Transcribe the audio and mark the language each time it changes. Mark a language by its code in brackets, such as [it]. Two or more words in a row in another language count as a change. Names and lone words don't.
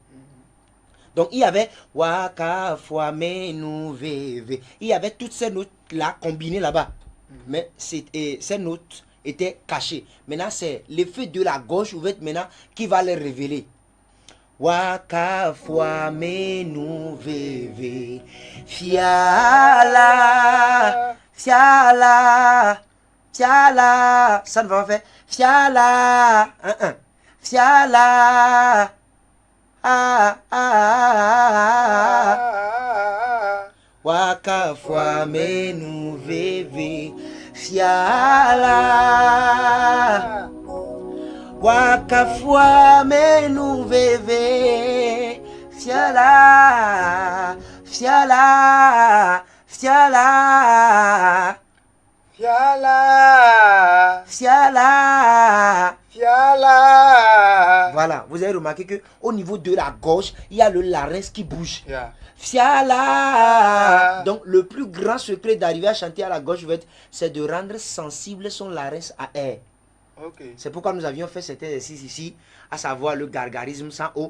[fr] Donc il y avait Waka fois menu veve. Il y avait toutes ces notes là combinées là-bas. Mais ces notes étaient cachées. Maintenant c'est l'effet de la gorge ouverte maintenant qui va les révéler. Waka fois menu veve. Fiala. Fiala. Fiala. Ça ne va pas faire. Fiala. Fiala. Waka fois menu veve. Fiala. Waka fois menu veve. Fiala. Fiala. Fiala. Fiala. Fiala. Fiala. Voilà, vous avez remarqué que au niveau de la gorge, il y a le larynx qui bouge. Yeah. Fiala. Donc le plus grand secret d'arriver à chanter à la gorge ouverte, c'est de rendre sensible son larynx à air. Okay. C'est pourquoi nous avions fait cet exercice ici, à savoir le gargarisme sans eau.